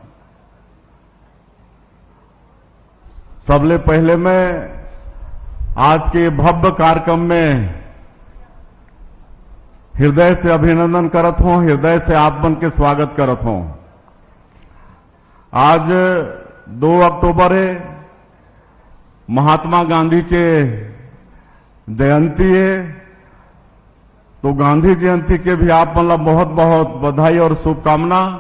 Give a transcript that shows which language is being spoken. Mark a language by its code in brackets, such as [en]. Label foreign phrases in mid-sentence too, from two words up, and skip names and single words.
[hne] सबले पहले मैं आज के भव्य कार्यक्रम में हृदय से अभिनंदन करत हूं, हृदय से आप मन के स्वागत करत हूं। आज 2 अक्टूबर है, महात्मा गांधी के जयंती है, तो गांधी जयंती के भी आप मतलब बहुत बहुत बधाई और शुभकामना।